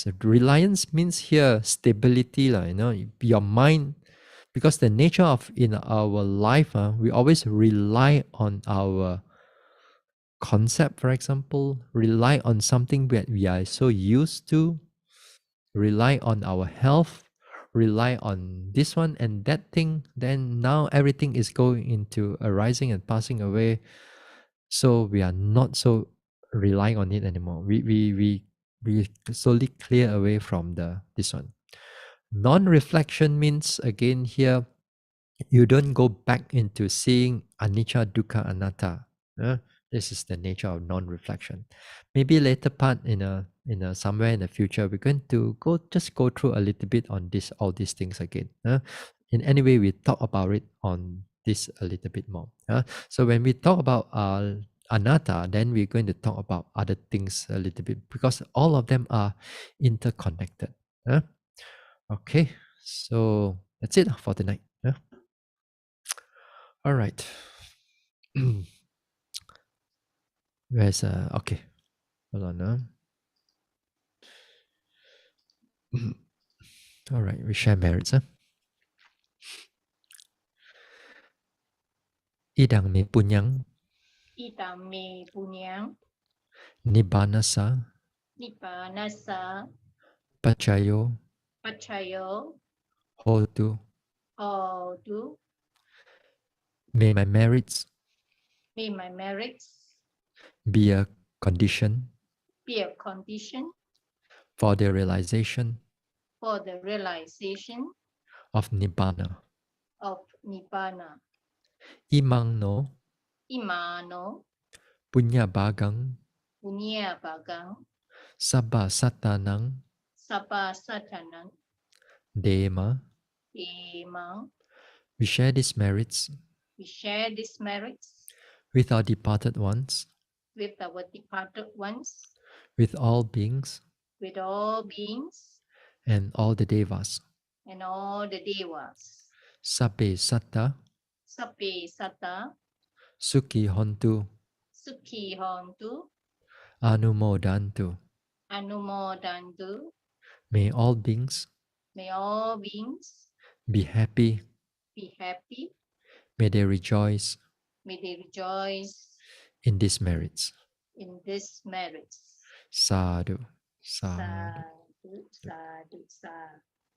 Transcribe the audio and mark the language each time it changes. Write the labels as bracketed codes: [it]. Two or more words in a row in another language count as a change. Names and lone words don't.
[en] Reliance means here stability, lah. Your mind, because the nature of in our life, we always rely on our concept, for example, rely on something that we are so used to, rely on our health, rely on this one and that thing, then now everything is going into arising and passing away. So we are not so relying on it anymore. We slowly clear away from the this one. Non-reflection means again here you don't go back into seeing [pi] anicca, dukkha, anatta. [en] This is the nature of non-reflection. Maybe later part in a somewhere in the future, we're going to go through a little bit on this all these things again. In any way, we talk about it on this a little bit more. So when we talk about anatta, then we're going to talk about other things a little bit because all of them are interconnected. Okay, so that's it for tonight. All right. Where's okay. Hold on now. All right, we share merits. [pi] Idang me punyang Idam me punyang nibbanasa nibbanasa pachayo pachayo hotu. hotu. [en] May my merits May my merits be a condition be a condition for the realization for the realization of nibbana. of nibbana. [pi] Imang no Imano punya bagang punya bagang sabba satanang sabba satanang dema. emang. [en] We share these merits We share these merits with our departed ones, with our departed ones, with all beings with all beings and all the devas. and all the devas. [pi] Sabbe satta Sape sata sukhi hontu sukhi hontu anumodantu. anumodantu. [en] May all beings May all beings be happy. be happy. May they rejoice May they rejoice in these merits. in these merits. [pi] Sadhu. Sadhu. Sadhu, sadhu, sadhu.